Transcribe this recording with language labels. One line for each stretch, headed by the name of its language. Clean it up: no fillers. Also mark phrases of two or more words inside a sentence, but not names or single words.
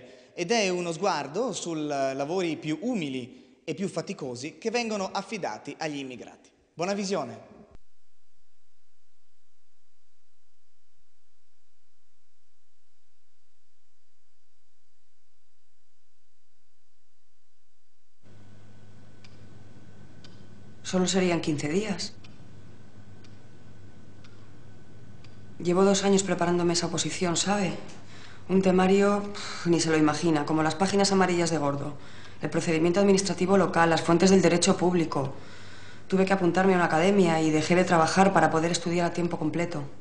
Italian: Ed è uno sguardo sul lavori più umili e più faticosi che vengono affidati agli immigrati. Buona visione!
Spanish: Solo serían 15 días. Llevo 2 años preparándome esa oposición, ¿sabe? Un temario, ni se lo imagina, como las páginas amarillas de Gordo. El procedimiento administrativo local, las fuentes del derecho público. Tuve que apuntarme a una academia y dejé de trabajar para poder estudiar a tiempo completo.